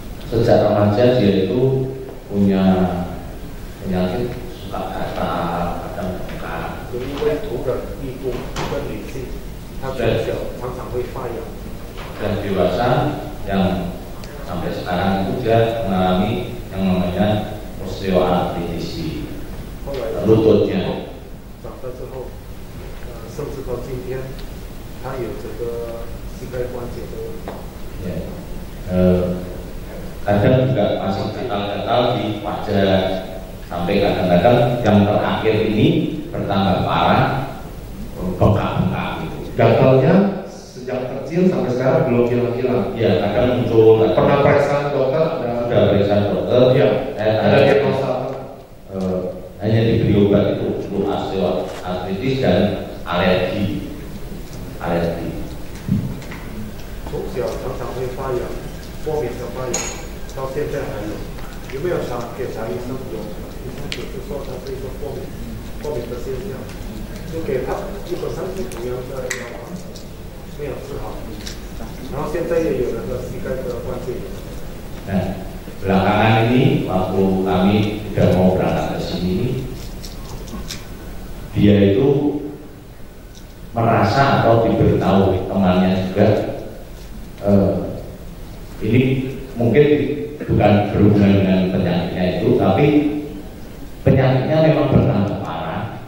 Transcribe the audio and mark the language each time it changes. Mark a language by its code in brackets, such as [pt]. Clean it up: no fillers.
[id] Sejak remaja dia itu punya penyakit suka gatal, kadang bengkak. [zh] 有一位图的义工，一个女性，她从小常常会发痒。 [id] Dan dewasa yang sampai sekarang itu dia mengalami yang namanya osteoartritis lututnya. [zh] 长大之后，甚至到今天，她有这个膝盖关节的问题。 [id] Ya. Kadang juga masih gatal-gatal di wajah, sampai kadang-kadang yang terakhir ini bertambah parah, bengkak-bengkak gitu. Gatalnya sejak kecil sampai sekarang belum hilang-hilang. Ya, kadang muncul. Pernah periksa dokter? Sudah periksa dokter. Ya. Ada diagnosa. Hanya diberi obat itu untuk osteoartritis dan alergi. [zh] 从小常常会发痒，过敏的发痒，到现在还有。有没有给查医生？有，医生只是说他是一个过敏的现象，就给他基本上是同样的药方，没有治好。然后现在也有那个膝盖的关节炎。 [id] Nah, belakangan ini waktu kami sudah mau berangkat ke sini, dia itu merasa atau diberitahu temannya juga, ini mungkin bukan berhubungan dengan penyakitnya itu, tapi penyakitnya memang bertambah parah.